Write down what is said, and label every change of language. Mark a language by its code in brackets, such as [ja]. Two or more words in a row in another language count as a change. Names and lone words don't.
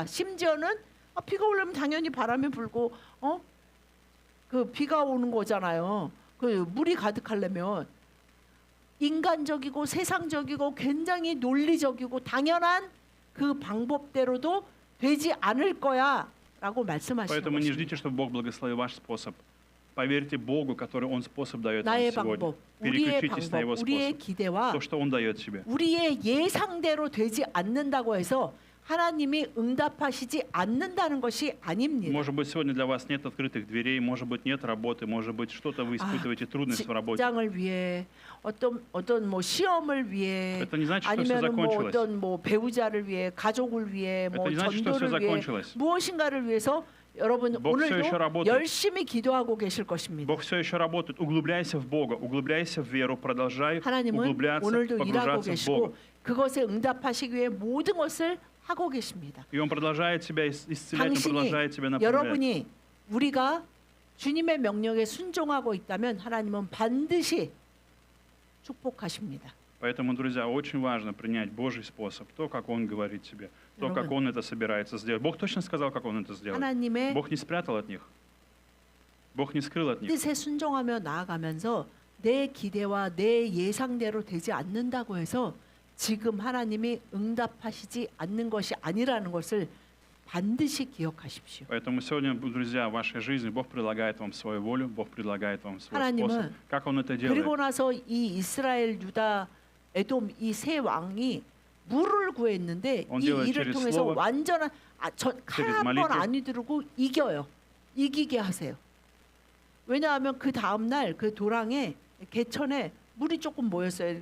[ko] 심지어는 비가 오려면 당연히 바람이 불고 그 비가 오는 거잖아요. 그 물이 가득하려면 인간적이고 세상적이고 굉장히 논리적이고 당연한 그 방법대로도 되지 않을 거야라고 말씀하시는 [ru] Поэтому не [ko] 것입니다. [ru] ждите, чтобы Бог благословил ваш способ. Поверьте Богу, который Он способ дает вам [ko] 나의 [ru] сегодня. [ko] 방법, 우리의 [ru] Переключитесь на Его [ko] 방법, 우리의 [ru] способ. [ko] 기대와 [ru] То, что Он дает тебе. [ko] 우리의 예상대로 되지 않는다고 해서 하나님이 응답하시지 않는다는 것이 아닙니다. [ru] Может быть, сегодня для вас нет открытых дверей, может быть, нет работы, может быть, что-то вы испытываете трудность в работе. [ko] 직장을 위해 어떤 뭐 시험을 위해 [ru] Это не значит, что все [ko] 아니면 뭐 [ru] закончилось. [ko] 어떤 뭐 배우자를 위해 가족을 위해 뭐 [ru] Это не значит, что все [ko] 전도를 위해 [ru] закончилось. [ko] 무엇인가를 위해서 여러분 [ru] Бог всё [ko] 오늘도 [ru] еще работает. [ko] 열심히 기도하고 계실 것입니다. [ru] Бог все еще работает. Углубляйся в Бога, углубляйся в веру, продолжай [ko] 하나님은 [ru] углубляться, [ko] 오늘도 일하고 [ru] погружаться в [ko] 계시고 [ru] Бога. [ko] 그것에 응답하시기 위해 모든 것을 하고 계십니다. [ru] И Он продолжает тебя исцелять, Он [ko] 당신이 [ru] продолжает тебя направлять. [ko] 여러분이 우리가 주님의 명령에 순종하고 있다면 하나님은 반드시 축복하십니다. [ru] Поэтому, друзья, очень важно принять Божий способ, то, как Он говорит тебе, то, как Он это собирается сделать. Бог точно сказал, как Он это сделает. [ko] 하나님의 [ru] Бог не спрятал от них. Бог не скрыл от них. [ko] 뜻에 순종하며 나아가면서 내 기대와 내 예상대로 되지 않는다고 해서 지금 하나님이 응답하시지 않는 것이 아니라는 것을 반드시 기억하십시오. [ru] Поэтому сегодня, друзья, в вашей жизни Бог предлагает вам свою волю, Бог предлагает вам свой [ko] 하나님은 [ru] способ. Как Он это делает? [ko] 그리고 나서 이 이스라엘, 유다, 에돔 이 세 왕이 물을 구했는데 [ru] Он [ko] 이 [ru] делает [ko] 일을 [ru] через [ko] 통해서 [ru] слово, [ko] 완전한 칼 [ru] через [ko] 한 번 [ru] молитву. [ko] 안 휘두르고 이겨요. 이기게 하세요. 왜냐하면 그 다음 날 그 도랑에 개천에 물이 조금 모였어요.